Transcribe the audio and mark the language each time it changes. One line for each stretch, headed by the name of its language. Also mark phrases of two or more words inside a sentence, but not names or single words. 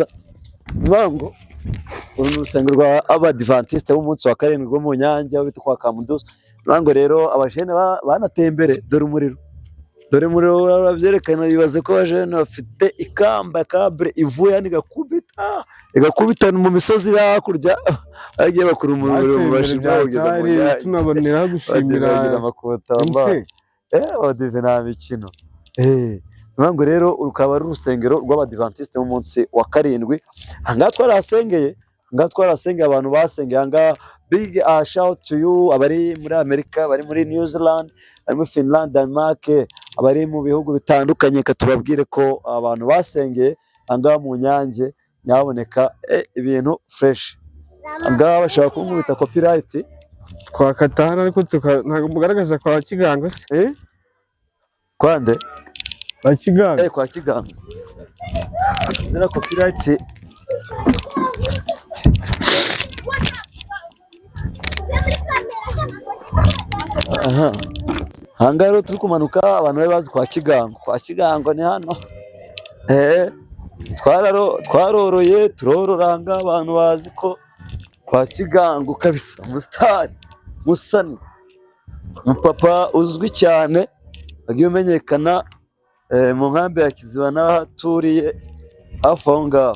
Kinyarwanda: ngo uru n'urusengero rwa Abadventiste b'umunsi wa karindwi rwo mu Nyange aho bita kwa Kamudusa ngo rero abajene banateye imbere dore umuriro dore muri urabyerekana bibaze ko abajene bafite ikamba kabure ivuye hano igakubita mu misozi iri hakurya bagiye bakura umuriro mu bashimira kugeza mu Nyange tunaboneraho gushimira amakota abadive nta mikino ngo rero rukaba ari urusengero rw'abadivantisite b'umunsi wa karindwi ahangaha twarahasengeye abantu basengeye ahangaha
English: big shout to you
Kinyarwanda: abari muri Amerika bari muri New Zealand bari muri Finland Denmark abari mu bihugu bitandukanye tubabwire ko abantu basengeye ahangaha mu Nyange nyaboneka ibintu fresh ahangaha bashaka kunkubita copyright twakata hano ariko ntabwo mugaragaza kwa Kigango kwande kwa Kigango kwa Kigango zira copyright ahangaha rero turi kumanuka abantu bari bazi kwa Kigango ni hano twaroroye turorora ahangaha abantu bazi ko kwa Kigango kabisa umusitari musani umupapa uzwi cyane wagiye umenyekana mu nkambi ya Kiziba n'ahaturiye hafi aho ngaho